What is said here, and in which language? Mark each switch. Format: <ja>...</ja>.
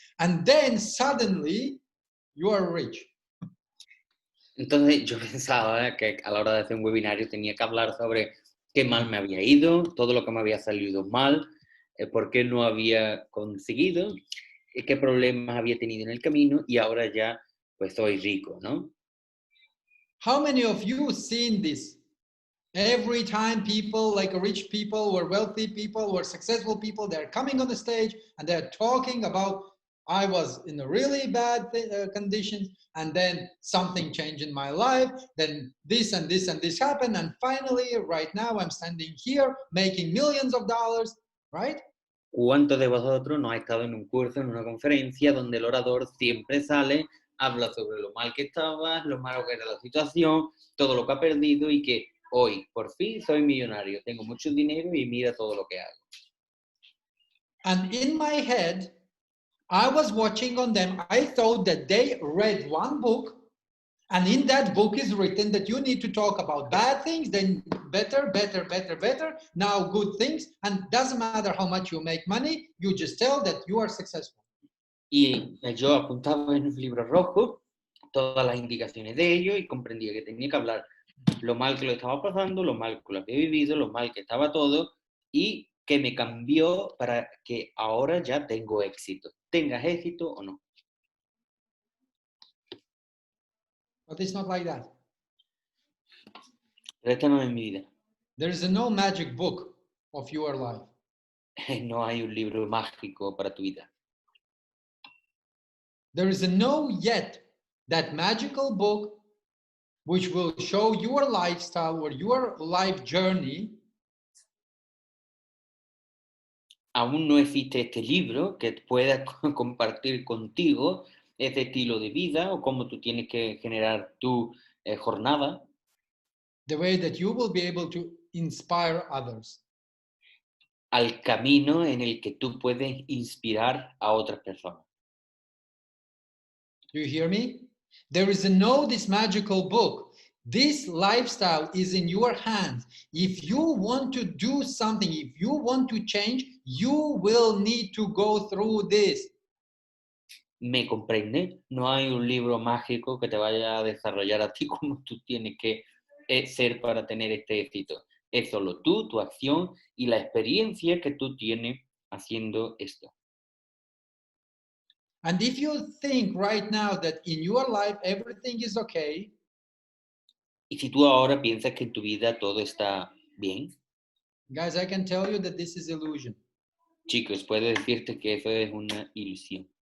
<en>And then suddenly you are rich.</en> <es>Entonces yo pensaba que a la hora de hacer un webinario tenía que hablar sobre qué mal me había ido, todo lo que me había salido mal, por qué no había conseguido, qué problemas había tenido en el camino, y ahora ya pues soy rico, ¿no?</es> <en>How many of you seen this? Every time people, like rich people or wealthy people or successful people, they're coming on the stage and they're talking about, I was in a really bad conditions, and then something changed in my life, then this and this and this happened, and finally, right now, I'm standing here making millions of dollars, right?</en> <es>¿Cuántos de vosotros no ha estado en un curso, en una conferencia, donde el orador siempre sale, habla sobre lo mal que estaba, lo malo que era la situación, todo lo que ha perdido, y que hoy, por fin, soy millonario, tengo mucho dinero y mira todo lo que hago?</es> <en>And in my head, I was watching on them. I thought that they read one book And in that book is written that you need to talk about bad things, then better, better, better, better, now good things. And doesn't matter how much you make money, you just tell that you are successful.</en> <es>Y yo apuntaba en un libro rojo todas las indicaciones de ello y comprendía que tenía que hablar lo mal que lo estaba pasando, lo mal que lo había vivido, lo mal que estaba todo y que me cambió para que ahora ya tengo éxito. Tengas éxito o no.</es> <en>But it's not like that.</en> <es>Pero esta no es mi vida.</es> <en>There is no magic book of your life.</en> <es>No hay un libro mágico para tu vida.</es> <en>There is no yet that magical book which will show your lifestyle or your life journey.</en> <es>Aún no existe este libro que pueda compartir contigo ese estilo de vida o cómo tú tienes que generar tu jornada.</es> <en>The way that you will be able to inspire others.</en> <es>Al camino en el que tú puedes inspirar a otras personas.</es> <en>Do you hear me? There is no this magical book. This lifestyle is in your hands. If you want to do something, if you want to change, you will need to go through this.</en> <es>¿Me comprende? No hay un libro mágico que te vaya a desarrollar a ti como tú tienes que ser para tener este éxito. Es solo tú, tu acción y la experiencia que tú tienes haciendo esto.</es> <en>And if you think right now that in your life everything is okay,</en> <es>y si tú ahora piensas que en tu vida todo está bien,</es> <en>guys, I can tell you that this is illusion.</en> <es>chicos, puedo decirte que eso es una ilusión.</es>